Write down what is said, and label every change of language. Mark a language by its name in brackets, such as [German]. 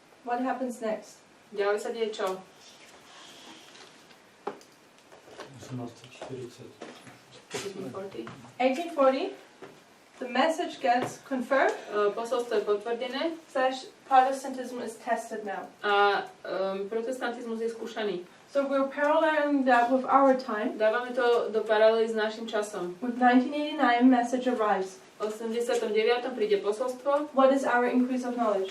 [English] what happens next? [Slovak] Ďalej sa deje čo? [English] 1840. [Slovak] 1840. [English] 1840. The message gets confirmed. [Slovak] Posolstvo je potvrdené [English] / Protestantism is tested now. [Slovak] a protestantizmus je skúšaný. [English] So we're paralleling that with our time. [Slovak] Dávame to do paralely s našim časom. [English] With 1989, message arrives. [Slovak] V 89. príde posolstvo. [English] What is our increase of knowledge?